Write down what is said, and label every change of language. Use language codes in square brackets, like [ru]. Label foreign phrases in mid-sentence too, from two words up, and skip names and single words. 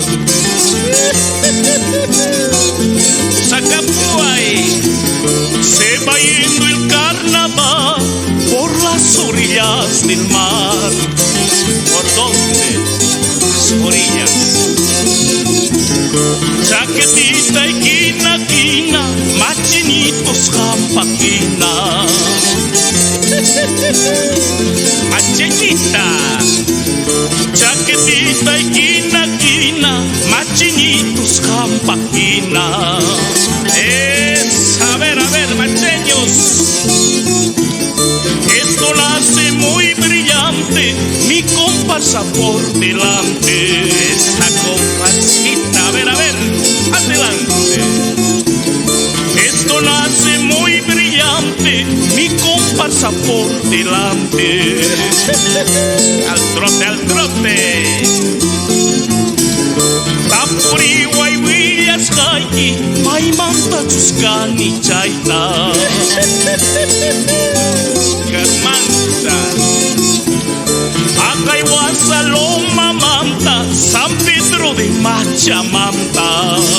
[es] Zacapuay, se va yendo el carnaval por las orillas del mar. ¿Por dónde? Las orillas. Chaquetita y quina, quina, machinitos jampaquina. Machinita, chaquetita y quina, quina, machinitos jampaquina. A ver, macheños. Esto nace muy brillante, mi comparsa por delante. Esta comparsita, a ver, adelante. Esto nace muy brillante, mi comparsa por delante. Al trote. [qu] Tapuri guayguillas haiki, maimanta chuscani chaita. Carmanta. Acaihuasa loma manta, San Pedro de Machamanta.